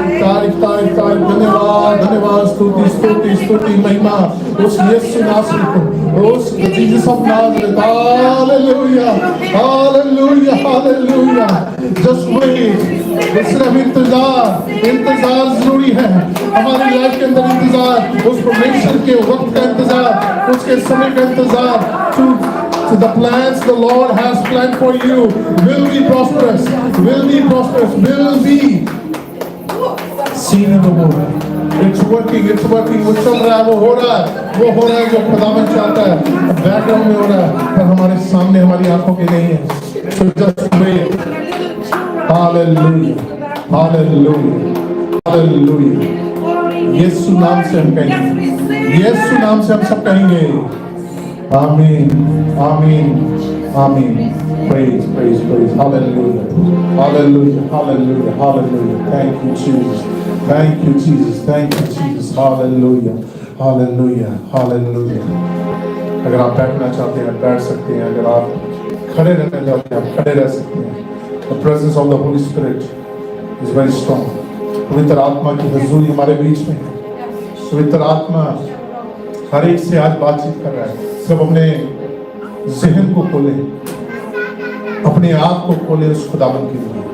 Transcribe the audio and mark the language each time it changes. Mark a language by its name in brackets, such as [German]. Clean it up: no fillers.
[Hindi] तारीफ, तारीफ, तारीफ, धन्यवाद, धन्यवाद, स्तुति, स्तुति, स्तुति, महिमा उस यीशु नासरी को, उस [English] Jesus of Nazareth, hallelujah, hallelujah, [Hindi] hallelujah. [English] Just wait. [Hindi] सिर्फ इंतजार जरूरी है हमारी लाइफ के अंदर। इंतजार उस परमेश्वर के वक्त का इंतजार, उसके समय का इंतजार। [English] So the plans the Lord has planned for you will be prosperous, will be prosperous, will be seen in the world. It's working, it's working. [Hindi] वो चल रहा है, वो हो रहा है जो खुदावन चाहता है। बैकग्राउंड में हो रहा है पर हमारे सामने हमारी आंखों के नहीं है। [English] So just wait. Hallelujah, hallelujah, hallelujah. [Hindi] यीशु नाम से हम कहेंगे, यीशु नाम से हम सब कहेंगे आमीन, आमीन, आमीन। [English] Praise, praise, praise. Hallelujah, hallelujah, hallelujah, hallelujah. Thank you, Jesus. Thank you, Jesus. Thank you, Jesus. Hallelujah, hallelujah, hallelujah. [Hindi] अगर आप बैठना चाहते हैं बैठ सकते हैं, अगर आप खड़े रहना चाहते हैं आप खड़े रह सकते हैं। [English] The presence of the Holy Spirit is very strong. [Hindi] पवित्र आत्मा की हुजूरी हमारे बीच में है। पवित्र आत्मा हर एक से आज बातचीत कर रहा है। सब अपने ज़हन को खोले, अपने आप को खोले उस खुदावन के लिए।